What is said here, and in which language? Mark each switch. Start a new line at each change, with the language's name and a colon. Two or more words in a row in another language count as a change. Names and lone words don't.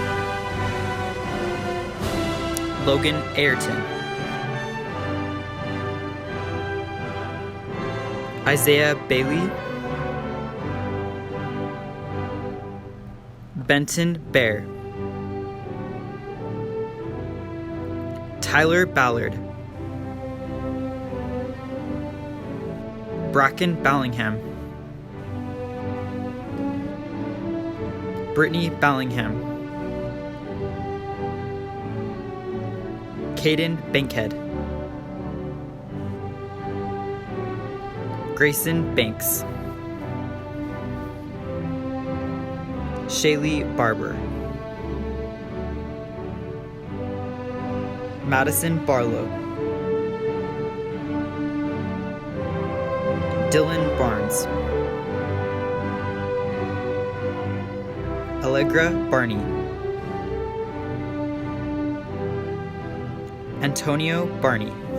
English: Logan Ayrton. Isaiah Bailey. Benton Bear. Tyler Ballard. Bracken Ballingham. Brittany Ballingham. Caden Bankhead. Grayson Banks. Shaylee Barber. Madison Barlow. Dylan Barnes. Allegra Barney. Antonio Barney.